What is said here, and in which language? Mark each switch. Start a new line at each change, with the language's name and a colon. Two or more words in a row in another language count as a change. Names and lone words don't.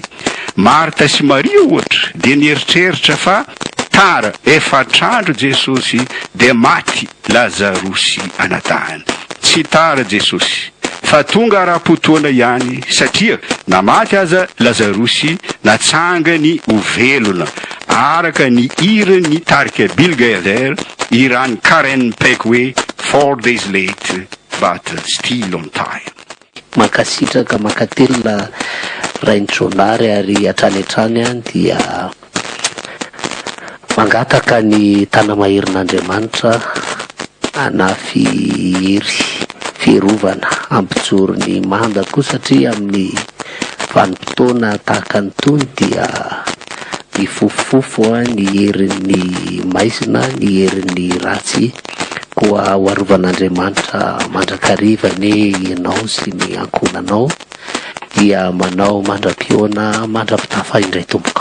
Malagasy: Marta sy Maria ohatra dia nieritreritra fa tara efatr'andro Jesosy dia maty Lazarosy anadahana. Tsy tara Jesosy fa tonga ara-potoana ihany, satria namaty aza Lazarosy natsangany ho velona araka ny irany tarika Bilgader irany Karen Pekwe
English: 4 days late but still on time.
Malagasy: Makasitraka makatelina rain-tronary ary hatrany dia mangataka ny tanamaherin'Andriamanitra anafy hery fiarovana ampijoro ny mandako, satria amin'ny vanim-potoana tahaka ny tony dia ny fofofofo ny herin'ny maizina, ny herin'ny ratsy koa ho arovan'Andriamanitra mandrakarivany ianao sy ny ankonanao dia manao mandra-pioana mandra-pitafa indray tomboka.